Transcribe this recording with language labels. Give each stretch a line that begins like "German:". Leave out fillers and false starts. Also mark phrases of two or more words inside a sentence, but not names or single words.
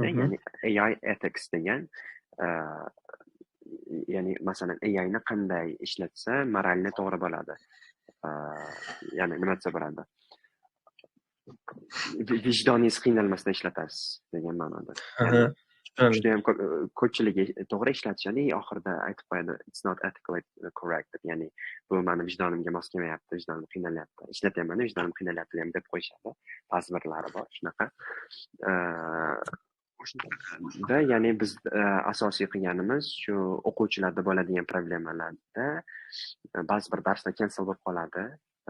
Uzbek: Ya'ni
English: AI ethics
Uzbek: degan, ya'ni masalan AIni qanday ishlatsa moralni to'g'ri bo'ladi. Ya'ni nima desa bo'ladi? Vijdoningiz qiynalmasdan ishlatasiz degan ma'noda. Juda ham ko'pchiligi to'g'ri ishlatishadi, oxirida aytib qo'yadi
English: it's not ethically correct.
Uzbek: Ya'ni bu meni vijdonimga mos kelmayapti, vijdonim qiynalyapti. Ishlatyapman, vijdonim qiynalyapti deb qo'yishadi. Ta'sirlari bor shunaqa. O'shanda ya'ni biz asosiy qilganimiz shu o'quvchilarda bo'ladigan problemalarda ba'zi bir darslar cancel bo'lib qoladi.